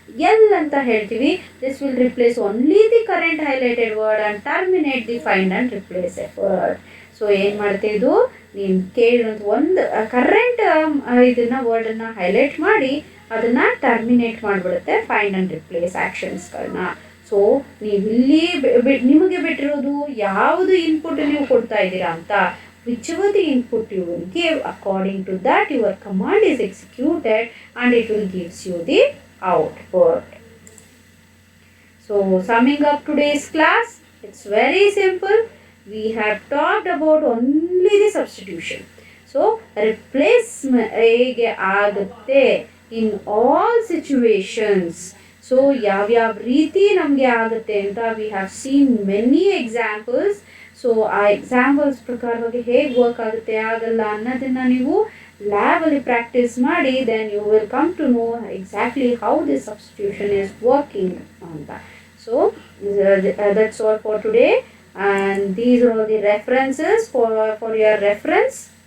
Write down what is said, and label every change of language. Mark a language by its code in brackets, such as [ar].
[kn] L ಅಂತ ಹೇಳ್ತೀವಿ, [en] This will replace only the current highlighted word and terminate the find and replace effort. [kn] So ಏನು ಮಾಡುತ್ತೆ ಇದು, ನೀನು ಕೇಳಿರೋಂಥ ಒಂದು ಕರೆಂಟ್ ಇದನ್ನು ವರ್ಡನ್ನು ಹೈಲೈಟ್ ಮಾಡಿ ಅದನ್ನು terminate ಮಾಡಿಬಿಡುತ್ತೆ find and replace ಆ್ಯಕ್ಷನ್ಸ್ಗಳನ್ನ. So ನೀವು ಇಲ್ಲಿ ನಿಮಗೆ ಬಿಟ್ಟಿರೋದು ಯಾವುದು ಇನ್ಪುಟ್ ನೀವು ಕೊಡ್ತಾ ಇದ್ದೀರಾ ಅಂತ, [en] whichever the input you will give, according to that your command is executed and it will gives you the output. So summing up today's class, it's very simple. We have talked about only the substitution. So replacement [kn] ಹೇಗೆ ಆಗುತ್ತೆ [en] in all situations. So [kn] ಯಾವ ರೀತಿ ನಮಗೆ ಆಗುತ್ತೆ ಅಂತ [en] we have seen many examples. [kn] So ಆ examples ಪ್ರಕಾರವಾಗಿ ಹೇಗೆ ವರ್ಕ್ ಆಗುತ್ತೆ ಆಗಲ್ಲ ಅನ್ನೋದನ್ನು ನೀವು ಲ್ಯಾಬಲ್ಲಿ ಪ್ರಾಕ್ಟೀಸ್ ಮಾಡಿ, [en] then you will come to know exactly how this substitution is working [kn] ಅಂತ. [en] So that's all for today, and these are the references for your reference.